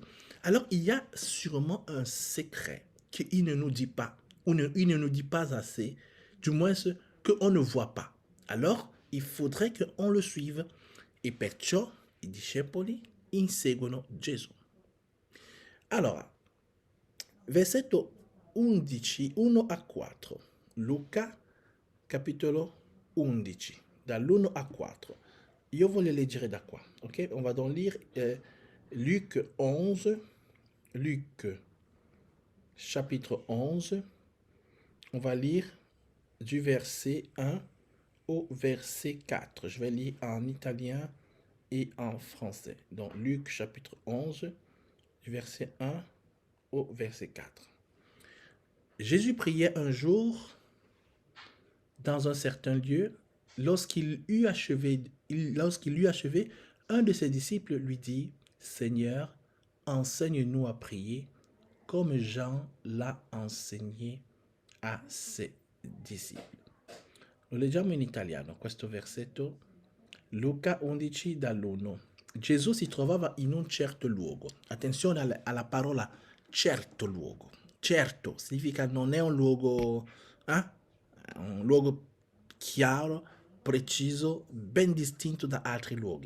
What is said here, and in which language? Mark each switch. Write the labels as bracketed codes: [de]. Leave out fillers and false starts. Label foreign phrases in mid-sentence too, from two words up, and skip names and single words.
[fr] Alors il y a sûrement un secret qu'il ne nous dit pas, ou il ne nous dit pas assez, du moins ce qu'on ne voit pas. Alors il faudrait qu'on le suive. [it] E perciò i discepoli inseguono Gesù. Allora, versetto 11, 1 a 4, Luca capitolo 11, dall'1 a 4. Io voglio leggere da qua, ok? [fr] On va donc lire Luc 11, Luc chapitre 11. On va lire du verset 1 au verset 4. Je vais lire en italien et en français. Donc Luc chapitre 11, du verset 1 au verset 4. Jésus priait un jour dans un certain lieu. Lorsqu'il eut achevé, un de ses disciples lui dit, Seigneur, enseigne-nous à prier comme Jean l'a enseigné a ses discepoli. [it] Lo leggiamo in italiano questo versetto. Luca 11 dall'1. Gesù si trovava in un certo luogo. Attenzione alla parola certo luogo. Certo significa non è un luogo, un luogo chiaro, preciso, ben distinto da altri luoghi.